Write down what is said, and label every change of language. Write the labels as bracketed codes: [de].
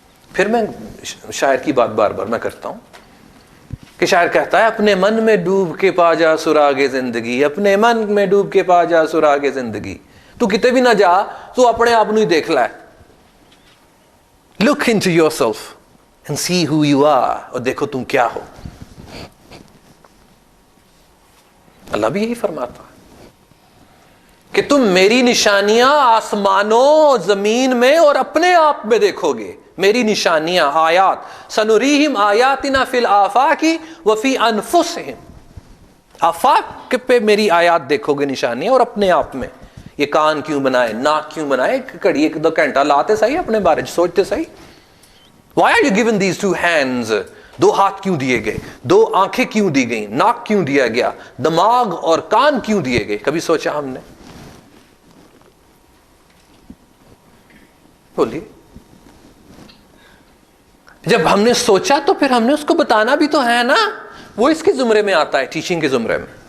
[ur] پھر میں شاعر کی بات بار بار میں کرتا ہوں کہ شاعر کہتا ہے اپنے من میں ڈوب کے پا جا سراغ زندگی, اپنے من میں ڈوب کے پا جا سراغ زندگی. تو کتے بھی نہ جا, تو اپنے آپ ہی دیکھ لائے. [en] Look into yourself and see who you are. [ur] اور دیکھو تم کیا ہو. اللہ بھی یہی فرماتا ہے کہ تم میری نشانیاں آسمانوں, زمین میں اور اپنے آپ میں دیکھو گے. میری نشانیاں, آیات, [ar] سنریہم آیاتنا فی الآفاق وفی انفسہم. [ur] آفاق پہ میری آیات دیکھو گے, نشانیاں, اور اپنے آپ میں. یہ کان کیوں بنائے, ناک کیوں بنائے, کڑی 1-2 گھنٹہ لاتے صحیح اپنے بارے سوچتے صحیح. [en] Why are you given these 2 hands? [ur] 2 ہاتھ کیوں دیے گئے, 2 آنکھیں کیوں دی گئیں, ناک کیوں دیا گیا, دماغ اور کان کیوں دیے گئے؟ کبھی سوچا ہم نے؟ بولیے. جب ہم نے سوچا تو پھر ہم نے اس کو بتانا بھی تو ہے نا. وہ اس کے زمرے میں آتا ہے, ٹیچنگ کے زمرے میں.